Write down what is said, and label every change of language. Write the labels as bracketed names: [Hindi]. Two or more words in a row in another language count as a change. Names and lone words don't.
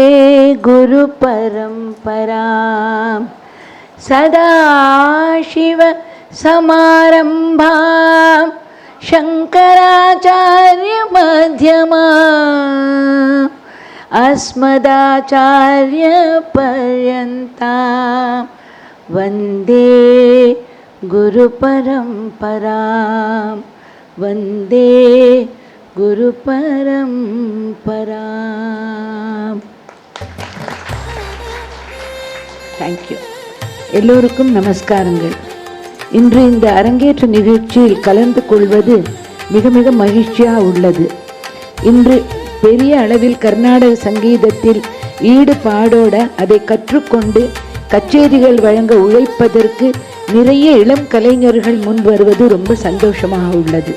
[Sanskrit] गुरुपरम्परां सदाशिवसमारम्भां शङ्कराचार्यमध्यमाम् अस्मदाचार्यपर्यन्तां वन्दे गुरुपरम्परां वन्दे गुरुपरम्परां. [English] Thank you. [Tamil] எல்லோருக்கும் நமஸ்காரங்கள். இன்று இந்த அரங்கேற்ற நிகழ்ச்சியில் கலந்து கொள்வது மிக மிக மகிழ்ச்சியாக உள்ளது. இன்று பெரிய அளவில் கர்நாடக சங்கீதத்தில் ஈடுபாடோட அதை கற்றுக்கொண்டு கச்சேரிகள் வழங்க உழைப்பதற்கு நிறைய இளம் கலைஞர்கள் முன் வருவது ரொம்ப சந்தோஷமாக உள்ளது.